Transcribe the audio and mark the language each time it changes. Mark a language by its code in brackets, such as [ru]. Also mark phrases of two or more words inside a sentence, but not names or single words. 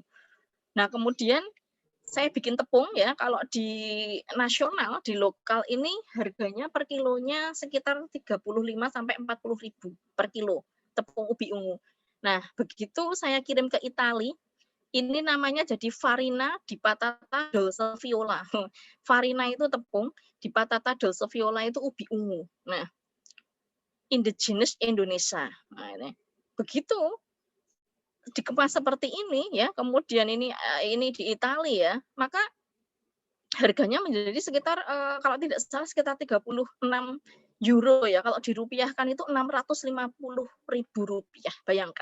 [id] Nah, kemudian saya bikin tepung ya, kalau di nasional, di lokal ini harganya per kilonya sekitar 35 sampai 40.000 per kilo tepung ubi ungu. Nah, begitu saya kirim ke Italia, ini namanya jadi [it] farina di patata dolce viola. [id] Farina itu tepung, [it] di patata dolce viola [id] itu ubi ungu. Nah, indigenous Indonesia. Nah, ini. Begitu dikemas seperti ini ya, kemudian ini di Italia ya, maka harganya menjadi sekitar kalau tidak salah sekitar 36 euro ya, kalau dirupiahkan itu 650.000 rupiah, bayangkan.